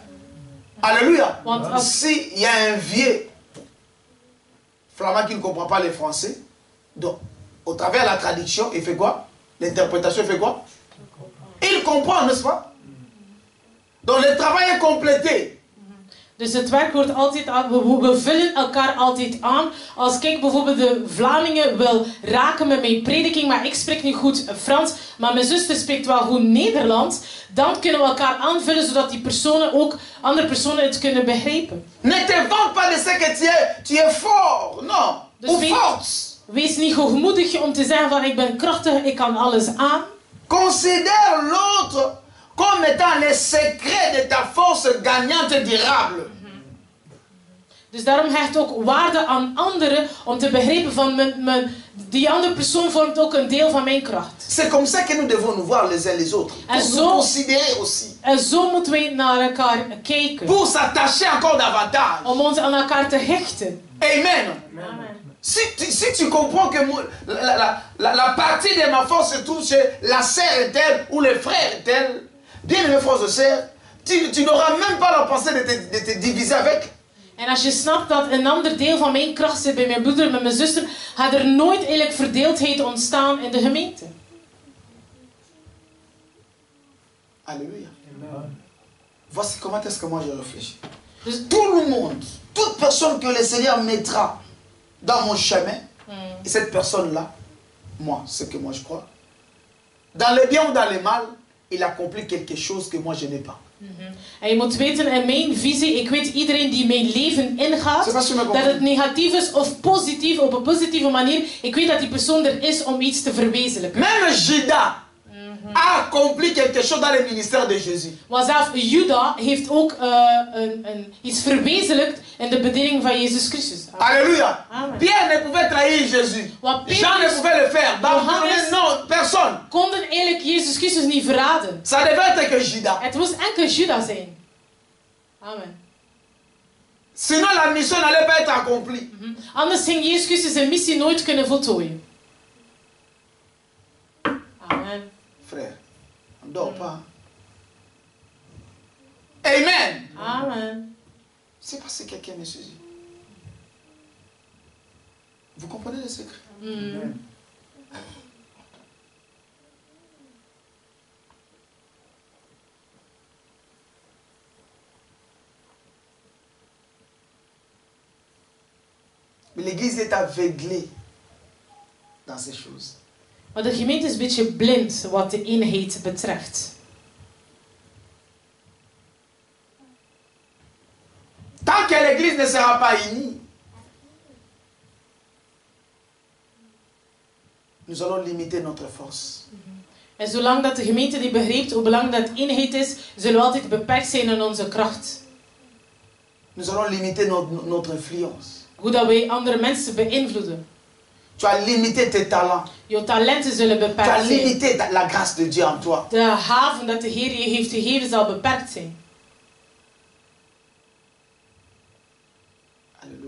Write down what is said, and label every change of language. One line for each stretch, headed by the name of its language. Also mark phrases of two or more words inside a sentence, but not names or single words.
French: Alléluia. S'il y a un vieux flamand qui ne comprend pas le français, donc, au travers de la traduction, il fait quoi? L'interprétation, il fait quoi? Il comprend, n'est-ce pas? Donc, le travail est complété.
Dutch: Dus het werk wordt altijd aan, we vullen elkaar altijd aan. Als ik bijvoorbeeld de Vlamingen wil raken met mijn prediking, maar ik spreek niet goed Frans, maar mijn zuster spreekt wel goed Nederlands, dan kunnen we elkaar aanvullen zodat die personen ook, andere personen het kunnen begrijpen.
French: Ne te vante pas de ce que tu es fort, non.
Dutch: Dus
French: Ou forte.
Dutch: wees niet hoogmoedig om te zeggen van ik ben krachtig, ik kan alles aan.
French: Considère l'autre comme étant les secrets de ta force gagnante durable.
Dutch: Dus daarom hecht ook waarde aan anderen om te begrijpen van die andere persoon vormt ook een deel van mijn kracht.
French: C'est comme ça que nous devons nous voir les uns les autres. Pour nous considérer aussi.
Dutch: En zo moeten wij naar elkaar kijken.
French: Pour s'attacher encore davantage.
Dutch: Om ons aan elkaar te hechten.
French: Amen. Amen. Si tu comprends que la partie de ma force se trouve chez la sœur est telle ou le frère est tel, bien aimé frères et sœurs, tu n'auras même pas la pensée de te diviser avec.
Dutch: En als je snapt dat een ander deel van mijn kracht zit bij mijn broeder en bij mijn zuster, gaat er nooit eigenlijk verdeeldheid ontstaan in de gemeente.
French: Alléluia. Voici comment est-ce que moi je réfléchis. Tout le monde, toute personne que le Seigneur mettra dans mon chemin, et cette personne-là, moi, ce que moi je crois, dans le bien ou dans le mal, il accomplit quelque chose que moi je n'ai pas.
Dutch: En je moet weten, in mijn visie, ik weet iedereen die mijn leven ingaat, dat het negatief is of positief, op een positieve manier, ik weet dat die persoon er is om iets te verwezenlijken.
French: Même Judas a accompli quelque chose dans le ministère de Jésus.
Dutch: Maar zelfs Judas heeft ook iets verwezenlijkt in de bediening van Jezus Christus.
French: Alléluia. Amen. Pierre ne pouvait trahir Jésus. Jean ne pouvait le faire. Non, personne.
Dutch: Konden eigenlijk Jezus Christus niet verraden.
French: Ça devait être que Judas.
Dutch: Het moest enkel Judas zijn.
French: Amen. Sinon la mission n'allait pas être accomplie.
Dutch: Anders ging Jezus Christus zijn missie nooit kunnen voltooien.
French: Amen. Frère, on ne dort pas. Amen. Amen. C'est parce que quelqu'un me saisit. Vous comprenez le secret? Mais l'église est aveuglée dans ces choses.
Dutch: Maar de gemeente is een beetje blind wat de eenheid betreft.
French: Tant que l'église ne sera pas unie, nous allons limiter notre force.
Dutch: En zolang dat de gemeente die begrijpt hoe belangrijk dat eenheid is, zullen we altijd beperkt zijn in onze kracht.
French: Nous allons limiter notre influence.
Dutch: Hoe dat wij andere mensen beïnvloeden.
French: Tu as limité tes talents.
Dutch: Je talenten zullen
French: Tu as
Dutch: beperkt zijn.
French: limité la grâce de Dieu en toi.
Dutch: De haven dat de Heer je heeft gegeven zal beperkt zijn.
French: Alléluia.